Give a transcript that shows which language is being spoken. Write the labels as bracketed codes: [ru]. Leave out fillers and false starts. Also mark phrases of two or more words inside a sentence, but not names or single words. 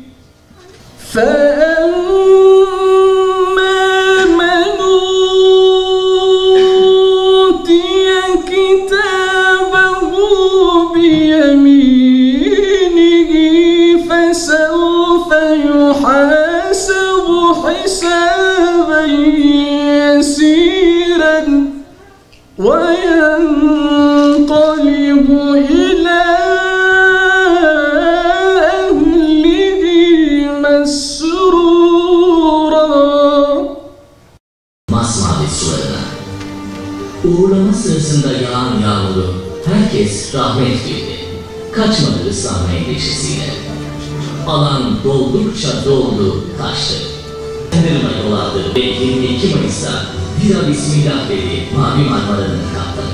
[ar] فأما من أوتي كتابه بيمينه فسوف يحاسب حسابا يسيرا وينقلب إلى أهله مسرورا. [tr] Masmavi sularına uğurlama sırasında yağan yağmuru herkes rahmet bildi. Kaçmadı ıslanma endişesiyle. Alan doldukça doldu, taştı. Kandırma yol aldı ve 22 Mayıs'ta bir daha Bismillah dedi Mavi Marmara'nın kaptanı.